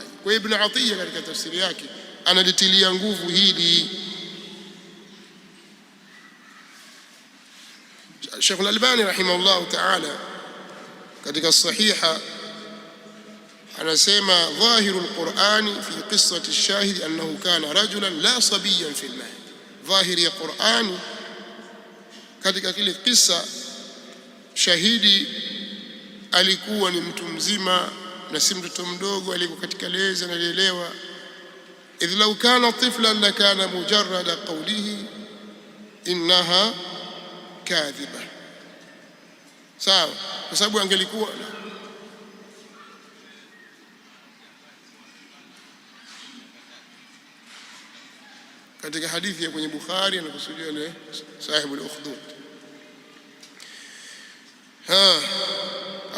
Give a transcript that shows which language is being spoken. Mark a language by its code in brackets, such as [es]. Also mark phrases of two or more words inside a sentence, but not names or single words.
[sw] Kwa hiyo Ibn Atiyya katika tafsiri yake analitilia nguvu hili. [ar] Sheikh Al-Albani رحمه الله تعالى [sw] katika sahiha anasema [ar] ظاهر القرآن في قصة الشاهد أنه كان رجلا لا صبيا في المهد. [sw] Dhahiri ya Qur'ani katika kile kisa, shahidi alikuwa ni mtu mzima na si mtoto mdogo, alikuwa katika lezi analelewa. [ar] إذ لو كان طفلا لكان مجرد قوله إنها كاذبة. [sw] Sawa, kwa sababu angelikuwa katika hadithi ya kwenye Bukhari anakusudia ile [ar] صاحب الأخدود.